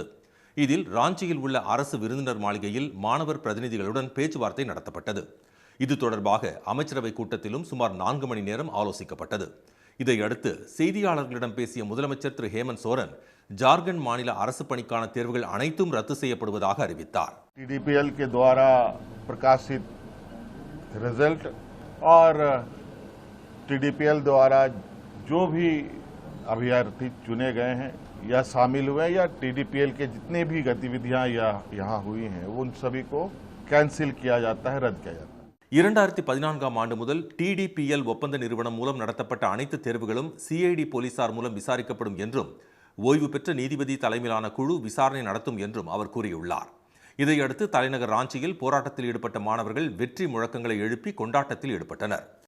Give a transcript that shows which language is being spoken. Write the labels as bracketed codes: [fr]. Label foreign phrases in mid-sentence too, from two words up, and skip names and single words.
[ta] இதில் ராஞ்சியில் உள்ள அரசு விருந்தினர் மாளிகையில் மாணவர் பிரதிநிதிகளுடன் பேச்சுவார்த்தை நடத்தப்பட்டது. இது தொடர்பாக அமைச்சரவை கூட்டத்திலும் சுமார் 4 மணி நேரம் ஆலோசிக்கப்பட்டது. இதையடுத்து செய்தியாளர்களிடம் பேசிய முதலமைச்சர் திரு ஹேமந்த் சோரன் ஜார்க்கண்ட் மாநில அரசு பணிக்கான தேர்வுகள் அனைத்தும் ரத்து செய்யப்படுவதாக அறிவித்தார். [hi] TDPL के द्वारा प्रकाशित रिजल्ट और TDPL द्वारा जो भी अभ्यर्थी चुने गए हैं या शामिल हुए या TDPL के जितनी भी गतिविधियां यहाँ हुई हैं उन सभी को कैंसिल किया जाता है, रद्द किया जाता है. [ta] 2014ஆம் ஆண்டு முதல் TDPL ஒப்பந்த நிறுவனம் மூலம் நடத்தப்பட்ட அனைத்து தேர்வுகளும் CID போலீசார் மூலம் விசாரிக்கப்படும் என்றும் ஓய்வு பெற்ற நீதிபதி தலைமையிலான குழு விசாரணை நடத்தும் என்றும் அவர் கூறியுள்ளார். இதையடுத்து தலைநகர் ராஞ்சியில் போராட்டத்தில் ஈடுபட்ட மாணவர்கள் வெற்றி முழக்கங்களை எழுப்பி கொண்டாட்டத்தில் ஈடுபட்டனர்.